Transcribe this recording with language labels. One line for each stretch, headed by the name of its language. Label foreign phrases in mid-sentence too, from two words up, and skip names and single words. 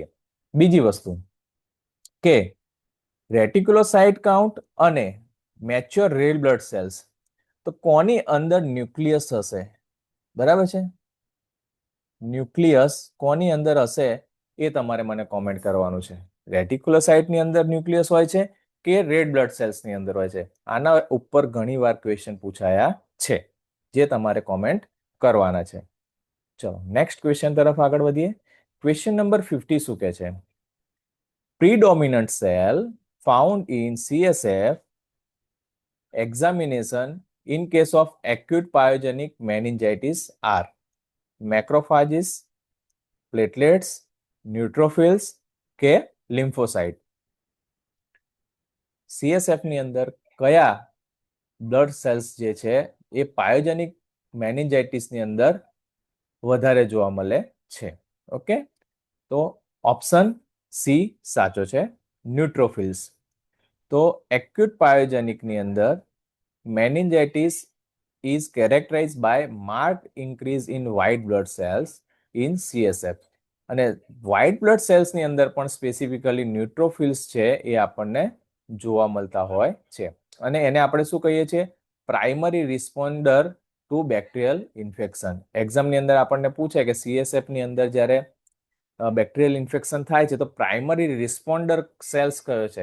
Gujarati: બીજી વસ્તુ કે
English: reticulocyte count
Gujarati: અને
English: mature red blood cells,
Gujarati: તો કોની અંદર ન્યુક્લિયસ હશે, બરાબર છે, ન્યુક્લિયસ કોની અંદર હશે એ તમારે મને કોમેન્ટ કરવાનું છે. રેટિક્યુલોસાઇટની અંદર ન્યુક્લિયસ હોય છે કે
English: red blood cells
Gujarati: અંદર હોય છે? આના ઉપર ઘણીવાર ક્વેશ્ચન પૂછાયા છે જે તમારે કોમેન્ટ કરવાના છે. ચલો
English: next question
Gujarati: તરફ આગળ વધીએ.
English: question number
Gujarati: 50 શું કહે છે?
English: Predominant cell found in CSF examination in case of acute pyogenic meningitis are macrophages, platelets, neutrophils કે lymphocyte.
Gujarati: CSF ની અંદર કયા
English: blood cells
Gujarati: જે છે એ
English: pyogenic meningitis
Gujarati: ની અંદર વધારે જોવા મળે છે? ઓકે, તો
English: option C
Gujarati: સાચો છે, ન્યુટ્રોફિલ્સ.
English: તો acute pyogenic
Gujarati: ની અંદર
English: meningitis is characterized by marked increase in white blood cells in CSF.
Gujarati: અને
English: white blood cells
Gujarati: ની અંદર પણ સ્પેસિફિકલી ન્યુટ્રોફિલ્સ છે એ આપણને જોવા મળતા હોય છે. અને એને આપણે શું કહીએ છીએ?
English: primary responder to bacterial infection.
Gujarati: એક્ઝામની અંદર આપણને પૂછે કે CSF ની અંદર જ્યારે
English: bacterial infection
Gujarati: થાય છે તો
English: primary responder cells
Gujarati: કયો છે?